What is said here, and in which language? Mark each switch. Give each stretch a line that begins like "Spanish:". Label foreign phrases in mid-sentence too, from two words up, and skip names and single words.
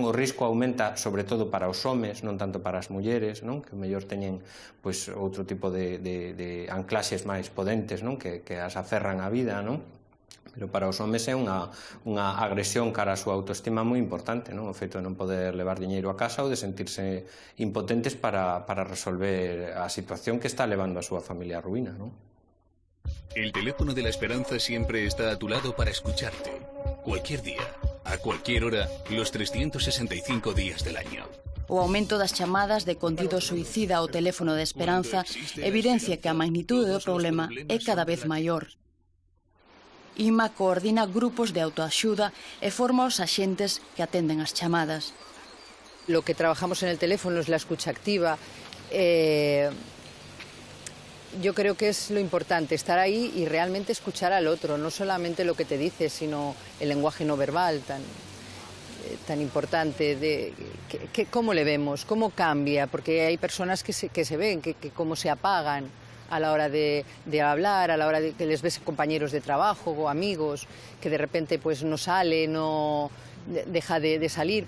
Galician: O risco aumenta sobre todo para os homes, non tanto para as mulleres, que mellor teñen outro tipo de anclaxes máis potentes que as aferran á vida, pero para os homes é unha agresión cara á súa autoestima moi importante, o feito de non poder levar diñeiro a casa ou de sentirse impotentes para resolver a situación que está levando a súa familia á ruína.
Spanish: El teléfono de la esperanza siempre está a tu lado para escucharte, cualquier día, a cualquier hora, los 365 días del año.
Galician: O aumento das chamadas de contido suicida ao teléfono de esperanza evidencia que a magnitude do problema é cada vez maior. IMA coordina grupos de autoaxuda e forma os axentes que atenden as chamadas.
Spanish: Lo que trabajamos en el teléfono es la escucha activa. Yo creo que es lo importante, estar ahí y realmente escuchar al otro, no solamente lo que te dice, sino el lenguaje no verbal tan importante, cómo le vemos, cómo cambia, porque hay personas que se ven, que cómo se apagan a la hora de hablar, a la hora de que les ves compañeros de trabajo o amigos, que de repente pues no sale, no deja de salir.